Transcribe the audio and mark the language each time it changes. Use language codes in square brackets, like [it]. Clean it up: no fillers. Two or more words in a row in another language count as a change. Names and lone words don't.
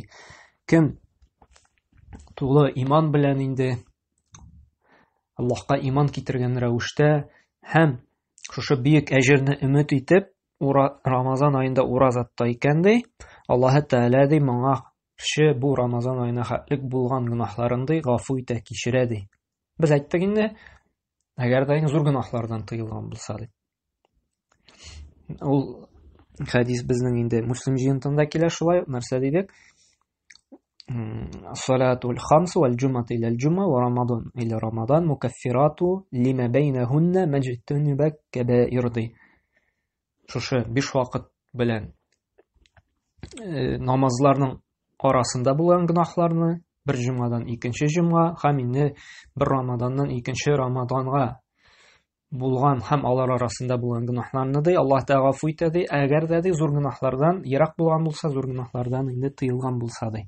[tt] Кем тулы иман белән инде Аллаһка иман китергән рәвештә һәм шушы бийек әҗерне өмет итеп Рамазан айында ураза тота икән ди, Аллаһ Тәгалә ди моңа бу Рамазан айына хәтлек булган гөнаһларын ди гафу итә, кичерә ди. Без әйттек инде, әгәр дә зур гөнаһлардан тыелган булса ди. Ул хадис безнең инде Муслим җыентында килә шулай, нәрсә дидек? [ar] الصلوات الخمس والجمعة إلى الجمعة ورمضان إلى رمضان مكفرات لما بينهن ما اجتنبت الكبائر ди. [tt] Шушы 5 вакыт белән намазларның арасында булган гөнаһларны бер җумадан икенче җумга һәм инде бер рамаданнан икенче рамаданга булган һәм алар арасында булган гөнаһларны да Аллаһ та гафу итә ди, әгәр дә зур гөнаһлардан ерак булган булса, зур гөнаһлардан инде тыелган булса ди.